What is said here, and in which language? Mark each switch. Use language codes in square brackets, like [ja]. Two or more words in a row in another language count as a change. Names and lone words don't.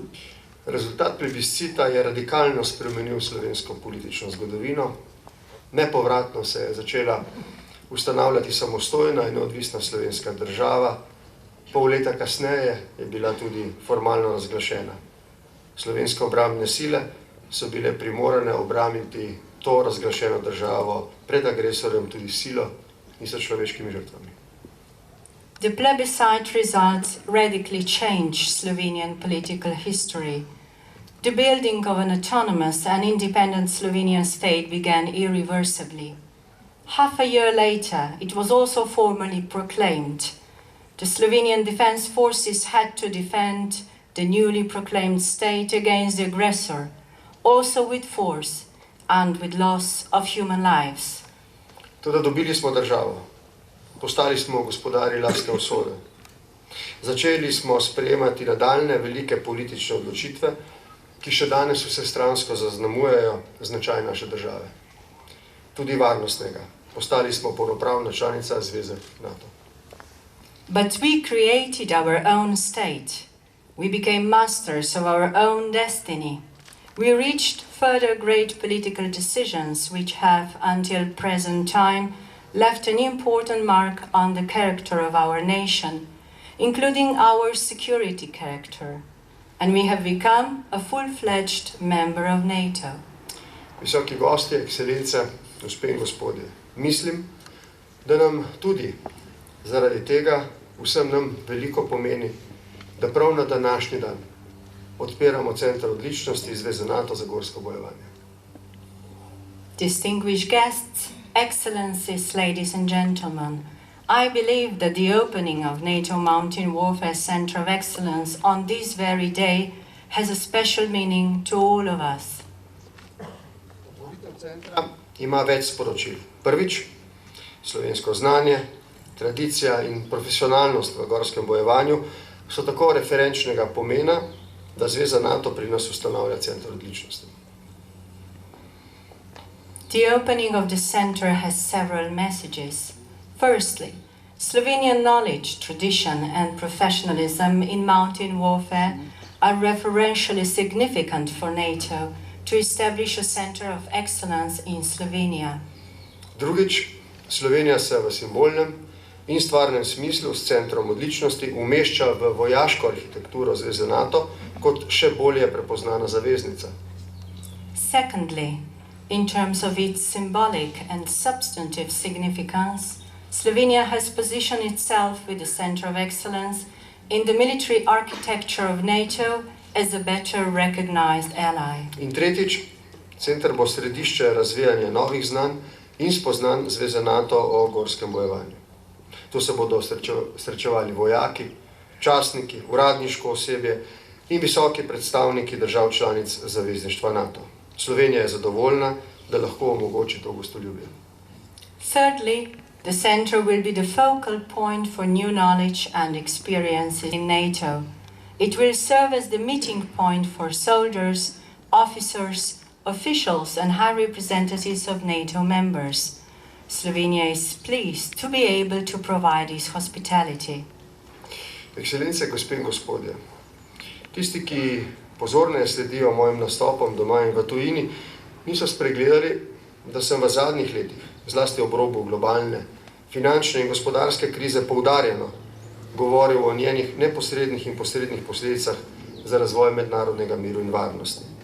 [sl] Rezultat plebiscita je radikalno spremenil slovensko politično zgodovino. Nepovratno se je začela ustanavljati samostojna in neodvisna slovenska država. Pol leta kasneje je bila tudi formalno razglašena. Slovenske obrambne sile so bile primorane obrambiti to razglašeno državo pred agresorjem tudi silo in s človeškimi žrtvami. [en] The plebiscite results radically changed Slovenian political history. The building of an autonomous and independent Slovenian state began irreversibly. Half a year later, it was also formally proclaimed. The Slovenian Defense Forces had to defend the newly proclaimed state against the aggressor, also with force and with loss of human lives. [sl] Toda dobili smo državo. Postali smo gospodarji lastne usode. Začeli smo sprejemati nadaljne velike politične odločitve, ki še danes vsestransko zaznamujejo značaj naše države. Tudi varnostnega. Postali smo polnopravna članica Zveze NATO. [en] But we created our own state. We became masters of our own destiny. We reached further great political decisions which have, until present time, left an important mark on the character of our nation, including our security character. And we have become a full-fledged member of NATO. [sl] Visoki gostje, ekscelence, gospe in gospodje, mislim, da nam tudi zaradi tega vsem nam veliko pomeni, da prav na današnji dan odpiramo Centra odličnosti Zveze NATO za gorsko bojevanje. [en] Distinguished guests, Excellencies, ladies and gentlemen, I believe that the opening of NATO Mountain Warfare Center of Excellence on this very day has a special meaning to all of us. [sl] Centra ima več sporočil. Prvič, slovensko znanje, tradicija in profesionalnost v gorskem bojevanju so tako referenčnega pomena, da Zveza NATO pri nas ustanavlja center odličnosti. [en] The opening of the center has several messages. Firstly, Slovenian knowledge, tradition and professionalism in mountain warfare are referentially significant for NATO to establish a center of excellence in Slovenia. [sl] Drugič, Slovenija se v simbolnem in stvarnem smislu s centrom odličnosti umešča v vojaško arhitekturo Zveze NATO kot še bolje prepoznana zaveznica. [en] Secondly, in terms of its symbolic and substantive significance, Slovenia has positioned itself with the Center of Excellence in the military architecture of NATO as a better recognized ally. [sl] In tretjič, center bo središče razvijanja novih znanj in spoznanj Zveze NATO o gorskem bojevanju. Tu se bodo srečevali vojaki, častniki, uradniško osebje in visoki predstavniki držav članic zavezništva NATO. Slovenija je zadovoljna, da lahko omogoči to gostoljubje. [en] Thirdly, the center will be the focal point for new knowledge and experiences in NATO. It will serve as the meeting point for soldiers, officers, officials and high representatives of NATO members. Slovenia is pleased to be able to provide this hospitality. [sl] Ekscelence, gospe in gospodje, tisti, ki pozorneje sledijo mojim nastopom doma in v tujini, niso spregledali, da sem v zadnjih letih, zlasti ob robu globalne, finančne in gospodarske krize poudarjeno govoril o njenih neposrednih in posrednih posledicah za razvoj mednarodnega miru in varnosti.